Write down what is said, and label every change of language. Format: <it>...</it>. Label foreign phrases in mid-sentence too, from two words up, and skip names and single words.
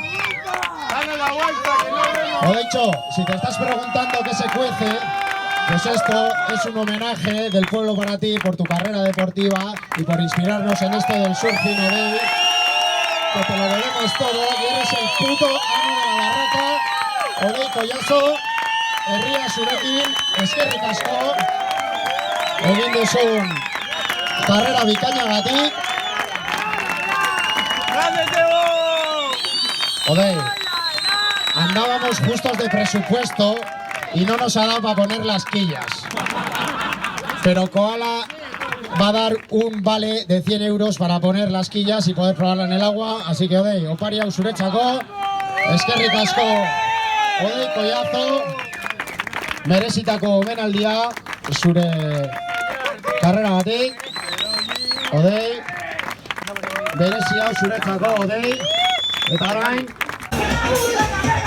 <es>Odeycho, si te estás preguntando qué se cuece, pues esto es un homenaje del pueblo para ti por tu carrera deportiva y por inspirarnos en esto del surfing, Odey. Que te lo debemos todo y eres el puto amo de la barraca.</es> <eu>Odey Collazo, herria zurekin, eskerrik asko. Egin duzun karrera bikainagatik. Odey,</eu> <es>andábamos justos de presupuesto y no nos ha dado para poner las quillas. Pero Koala va a dar un vale de 100 euros para poner las quillas y poder probarla en el agua. Así que</es> <eu>Odey, opari hau zuretzako, eskerrik asko Odey Collazo, merezitako omenaldia zure karreragatik. Odey, merezi hau zuretzako, Odey, eta orain</eu>